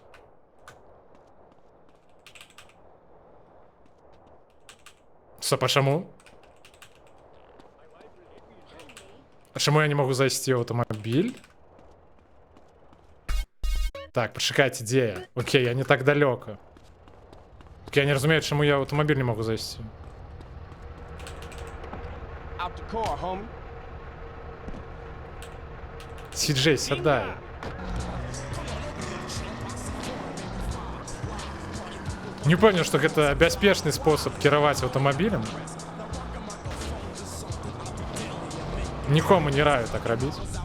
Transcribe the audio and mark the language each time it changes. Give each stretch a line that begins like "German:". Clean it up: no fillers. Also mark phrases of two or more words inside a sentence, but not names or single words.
Belarusian: Стоп, а чаму? А чаму я не могу зайсці ў аўтамабіль? Так, пачакайце, дзе я? Окей, я не так далёка. Так я не разумею, чаму я ў аўтамабіль не могу зайсці.
English: Out the car, homie.
Belarusian: Сиджей, сядай. Не пэўню, што гэта бяспечны спосаб кіраваць аўтамабілем. Нікому не раю так рабіць.